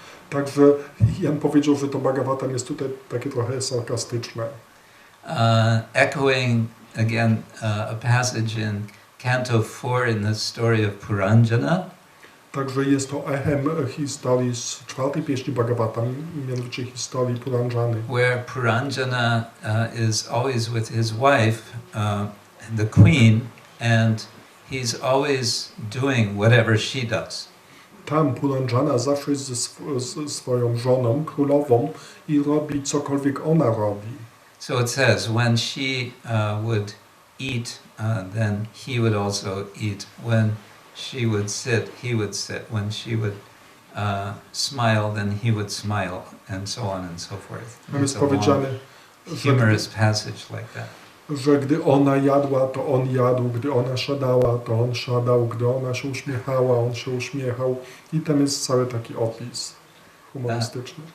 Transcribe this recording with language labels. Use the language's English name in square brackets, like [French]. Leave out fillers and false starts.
[Polish] Także ja bym powiedział, że to Bhagavatam jest tutaj takie trochę sarkastyczne. [English] Echoing again a passage in Canto 4 in the story of Puranjana. [Polish] Także jest to echem historii z czwartej pieśni Bhagavatam, mianowicie historii Puranjany. [English] where Puranjana is always with his wife, the queen, and he's always doing whatever she does. [Polish] Tam Puranjana zawsze jest ze swoją żoną, królową i robi cokolwiek ona robi. [English] So it says, when she would eat, then he would also eat. When she would sit, he would sit. When she would smile, then he would smile, and so on and so forth. [Polish] Tam jest [English] It's a long, [Polish] powiedziane, [English] humorous passage like that. [Polish] że gdy ona jadła, to on jadł, gdy ona siadała, to on siadał, gdy ona się uśmiechała, on się uśmiechał. I tam jest cały taki opis humorystyczny.